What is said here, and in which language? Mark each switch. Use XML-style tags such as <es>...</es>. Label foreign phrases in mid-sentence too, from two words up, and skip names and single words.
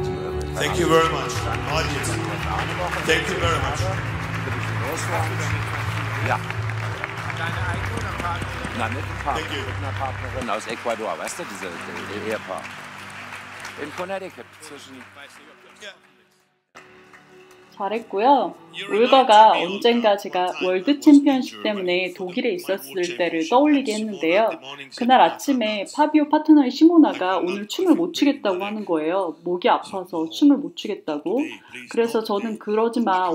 <en>Thank you very much. Thank you very much.</en> <de>Ja. Na, mit einer Partnerin aus Ecuador, weißt du, diese Ehepaar. In Connecticut zwischen...</de> <ko>잘했고요. 올가가 언젠가 제가 월드 챔피언십 때문에 독일에 있었을 때를 떠올리게 했는데요. 그날 아침에 파비오 파트너의 시모나가 오늘 춤을 못 추겠다고 하는 거예요. 목이 아파서 춤을 못 추겠다고. 그래서 저는 그러지 마.</ko>